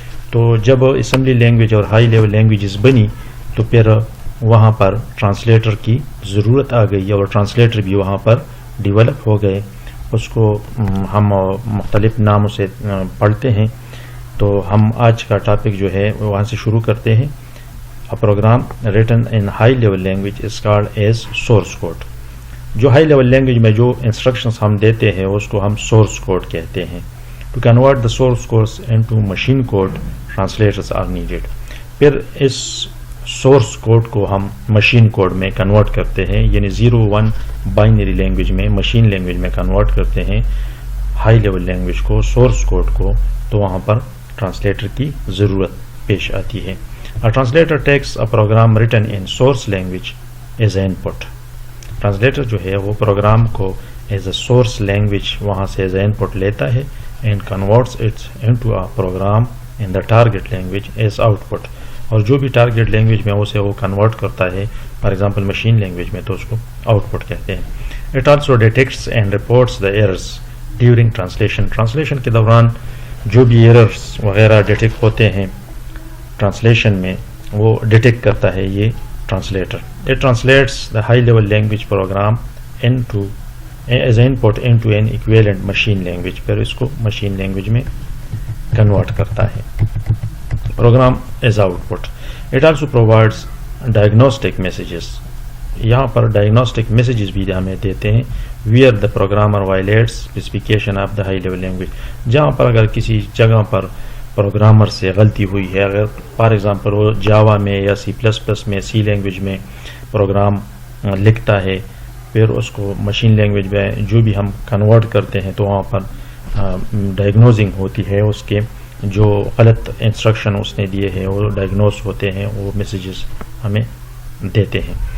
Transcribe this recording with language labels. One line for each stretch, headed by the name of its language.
Urdu: تو جب assembly language اور ہائی لیول لینگویجز بنی تو پھر وہاں پر ٹرانسلیٹر کی ضرورت آ گئی، اور ٹرانسلیٹر بھی وہاں پر ڈیولپ ہو گئے. اس کو ہم مختلف ناموں سے پڑھتے ہیں. تو ہم آج کا ٹاپک جو ہے وہاں سے شروع کرتے ہیں.
English: A program written in high level language is called as source code.
Urdu: جو ہائی لیول لینگویج میں جو انسٹرکشنز ہم دیتے ہیں اس کو ہم سورس کوڈ کہتے ہیں.
English: To convert the source codes into machine code translators are needed.
Urdu: پھر اس سورس کوڈ کو ہم مشین کوڈ میں کنورٹ کرتے ہیں، یعنی 0-1 بائنری لینگویج میں مشین لینگویج میں کنورٹ کرتے ہیں ہائی لیول لینگویج کو، سورس کوڈ کو. تو وہاں پر ٹرانسلیٹر کی ضرورت پیش آتی ہے.
English: A translator takes a program written in source language as an input.
Urdu: Translator جو ہے وہ پروگرام کو
English: as a source language
Urdu: وہاں سے
English: as a input
Urdu: لیتا ہے
English: And converts its into a program in the target language as output.
Urdu: اور جو بھی ٹارگیٹ لینگویج میں اسے وہ کنورٹ کرتا ہے، فار ایگزامپل مشین لینگویج میں، تو اس کو آؤٹ پٹ کہتے ہیں.
English: It also detects and reports the errors during translation.
Urdu: Translation کے دوران جو بھی ایررز وغیرہ ڈیٹیکٹ ہوتے ہیں ٹرانسلیشن میں، وہ ڈیٹیکٹ کرتا ہے یہ translator.
English: It translates the high level language program into as an input into an equivalent machine language.
Urdu: پھر اس کو مشین لینگویج میں کنورٹ کرتا ہے.
English: Program as output. It also provides diagnostic messages.
Urdu: یہاں پر ڈائگنوسٹک میسیجز بھی ہمیں دیتے ہیں
English: where the programmer violates specification of the high level language.
Urdu: جہاں پر اگر کسی جگہ پر پروگرامر سے غلطی ہوئی ہے، اگر فار ایگزامپل وہ جاوا میں یا C++ میں، سی لینگویج میں پروگرام لکھتا ہے، پھر اس کو مشین لینگویج میں جو بھی ہم کنورٹ کرتے ہیں، تو وہاں پر ڈائگنوزنگ ہوتی ہے، اس کے جو غلط انسٹرکشن اس نے دیے ہیں وہ ڈائگنوز ہوتے ہیں، وہ میسیجز ہمیں دیتے ہیں.